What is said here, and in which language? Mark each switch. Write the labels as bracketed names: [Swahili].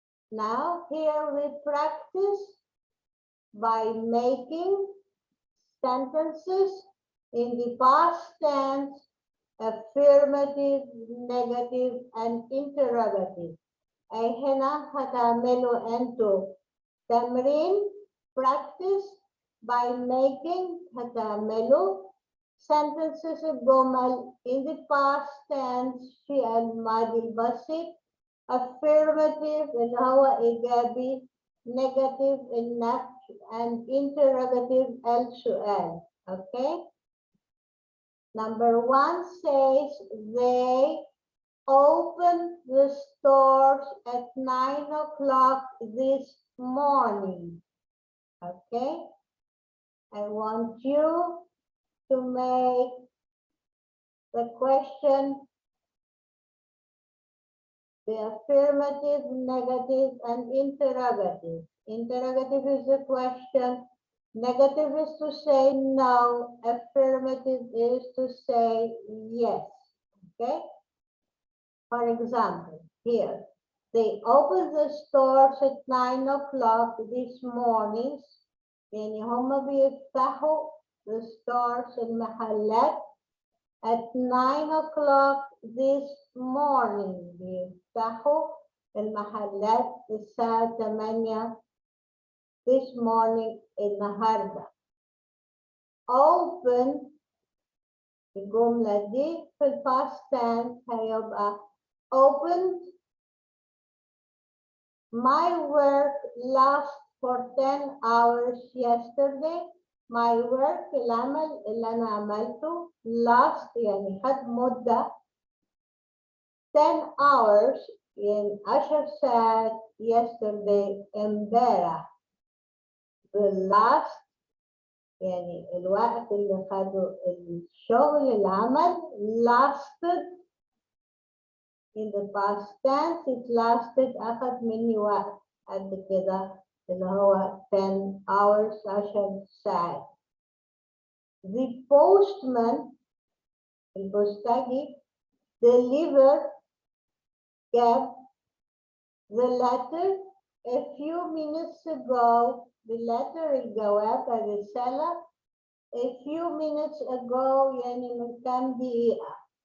[English] Now here we practice by making sentences in the past tense, affirmative, negative, and interrogative. [Arabic] أي هنا هتعملوا أنتوا تمرين [English] practice by making [Arabic] هتعملوا sentences الجمل [English] in the past tense [Arabic] في الماضي البسيط. Affirmative اللي هو إيجابي, negative النفي, and interrogative السؤال. [English] Okay? Number 1 says they opened the stores at 9 o'clock this morning. Okay? I want you to make the question the affirmative, negative, and interrogative. Interrogative is the question. Negative is to say no. Affirmative is to say yes. Okay? For example, here, they opened the stores at 9 o'clock this morning. [Arabic] يعني هم بيفتحوا [English] the stores المحلات at 9 o'clock this morning. [Arabic] بيفتحوا المحلات الساعة 8 [English] this morning [Arabic] النهاردة. Open الجملة دي في الpast tense هيبقى opened. [English] My work lasts for 10 hours yesterday. [Arabic] My work العمل اللي أنا عملته last يعني خد مدة 10 hours يعني 10 ساعات yesterday امبارح. The last يعني الوقت اللي خده الشغل العمل [English] lasted in the past tense. It lasted [Arabic] أخذ مني وقت قد كده اللي هو 10 hours 10 ساعات. [English] The postman البوسطجي delivered جاب the letter a few minutes ago. The letter الجواب الرسالة a few minutes ago [Arabic] يعني من كام دقيقة.